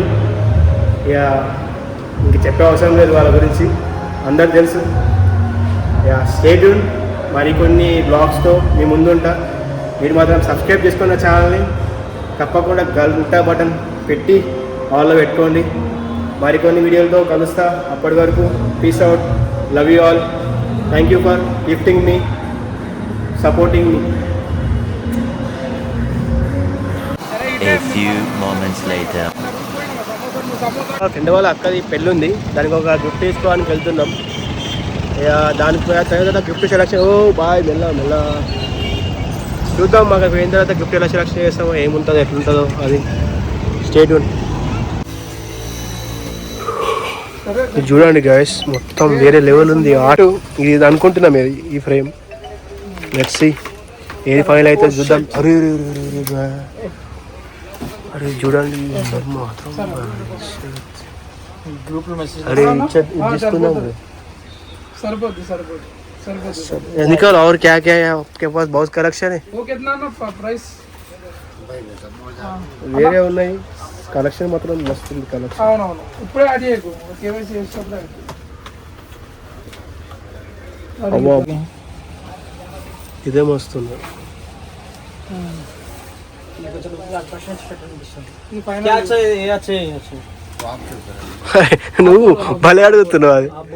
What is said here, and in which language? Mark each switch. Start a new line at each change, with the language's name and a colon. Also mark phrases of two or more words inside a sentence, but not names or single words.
Telugu: ఇక ఇంక చెప్పే అవసరం లేదు వాళ్ళ గురించి, అందరికి తెలుసు.
English: Stay tune.
Telugu: మరికొన్ని బ్లాగ్స్తో మీ ముందుంటా. మీరు మాత్రం సబ్స్క్రైబ్ చేసుకున్న ఛానల్ని తప్పకుండా గంట బటన్ పెట్టి ఆల్లో పెట్టుకోండి. మరికొన్ని వీడియోలతో కలుస్తా. అప్పటి వరకు
English: Peace out. Love you all. Thank you for gifting me, supporting me. A few moments later.
Telugu: ఫ్రెండ్ వాళ్ళ అక్కది పెళ్ళి ఉంది, దానికి ఒక గిఫ్ట్ తీసుకోవడానికి వెళ్తున్నాం. ఇక దానికి తర్వాత
English: Gift selection.
Telugu: బాయ్ మెల్ల చూద్దాం. మాకు పోయిన తర్వాత గిఫ్ట్ ఎలా సెలెక్షన్ చేస్తామో, ఏముంటుందో ఎట్లుంటుందో అది.
English: Stay tune.
Telugu: చూడండి గాయస్, మొత్తం వేరే లెవెల్ ఉంది ఆర్ట్. ఇది అనుకుంటున్నాం ఈ ఫ్రేమ్.
English: Let's see
Telugu: ఏది ఫైనల్ అయితే చూద్దాం. అరే చూడండి మాత్రం.
Hindi: अरे जिसको निकल और क्या क्या है आपके पास? बहुत कलेक्शन है. वो कितना ना प्राइस
Telugu: వేరే ఉన్నాయి. కలెక్షన్ మాత్రం మస్తు ఉంది. కలెక్షన్ అవునవును. ఇప్పుడే యాడ్ చేయకు, కేవైసీ చేసేటప్పుడు ఇదే మస్తుంది. నువ్వు భలే అడుగుతున్నావు. అది